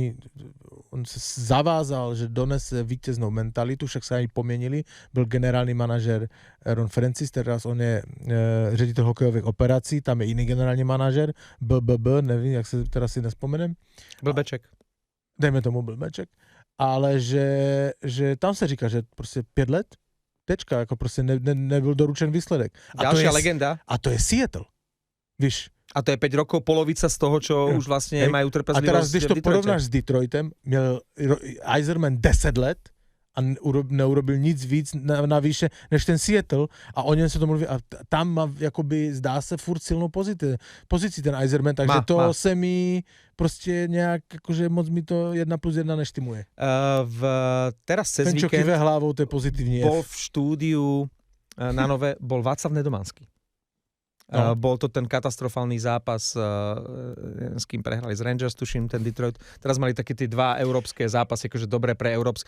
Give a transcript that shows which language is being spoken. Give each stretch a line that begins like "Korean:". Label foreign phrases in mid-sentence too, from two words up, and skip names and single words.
Czech: on se zavázal, že donese vítěznou mentalitu, však se ani poměnili, byl generální manažer Ron Francis, teraz on je ředitel hokejových operací, tam je jiný generální manažer, nevím, jak se
Slovak: teraz si nespomenem.
Czech: Blbeček. Dejme tomu Blbeček, ale že tam se říká, že prostě 5 let, tečka, jako prostě nebyl doručen výsledek.
Slovak: Ďalšia legenda.
Czech: A to je Seattle, víš.
Slovak: A to je 5 rokov polovica z toho, čo už vlastne majú trpezlivosť. A teraz,
Czech: když to porovnáš s Detroitem, měl Yzerman 10 let a neurobil nic víc navýše než ten Seattle a o něm se to mluví a tam má, jakoby, zdá se furt silnou pozici ten Yzerman, takže se mi prostě nějak, jakože moc mi to 1+1 neštimuje.
Slovak: Teraz cez ten, čo kýve hlavou, to je pozitivní. Bol v štúdiu na Nové, bol Václav Nedomanský. Bol to ten katastrofálny zápas, s kým prehrali z Rangers, tuším, ten Detroit. Teraz mali také tie 2 európske zápasy, akože dobré pre Európs.